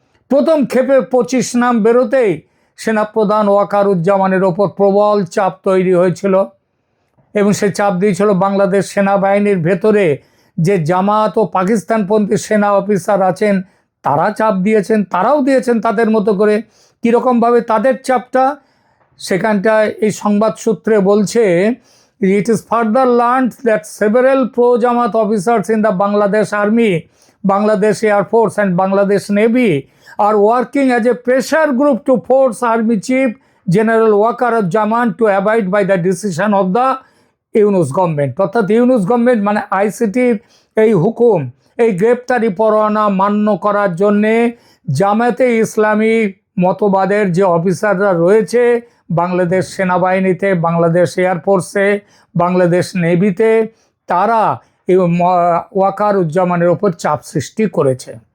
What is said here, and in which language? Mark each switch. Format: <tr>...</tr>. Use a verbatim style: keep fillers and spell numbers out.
<bn>প্রথম ক্ষেপে পঁচিশ নাম বেরোতেই সেনাপ্রধান ওয়াকারুজ্জামানের ওপর প্রবল চাপ তৈরি হয়েছিল, এবং সে চাপ দিয়েছিল বাংলাদেশ সেনাবাহিনীর ভেতরে যে জামাত ও পাকিস্তানপন্থী সেনা অফিসার আছেন তারা চাপ দিয়েছেন, তারাও দিয়েছেন তাদের মতো করে। কীরকমভাবে তাদের চাপটা সেখানটায় এই সংবাদ সূত্রে বলছে,</bn> <en>It is further learned that several pro Jamaat officers in the Bangladesh Army, Bangladesh Air Force and Bangladesh Navy are working as a pressure group to force Army Chief General Wakaruzzaman to abide by the decision of the Yunus government.</en> <bn>অর্থাৎ Yunus government মানে আইসিটির এই হুকুম, এই গ্রেপ্তারি পরোয়ানা মান্য করার জন্যে জামায়াতে ইসলামী মতবাদের যে অফিসাররা রয়েছে বাংলাদেশ সেনাবাহিনীতে, বাংলাদেশ এয়ারফোর্সে, বাংলাদেশ নেভিতে, তারা এবং ওয়াকারুজ্জামানের ওপর চাপ সৃষ্টি করেছে।</bn>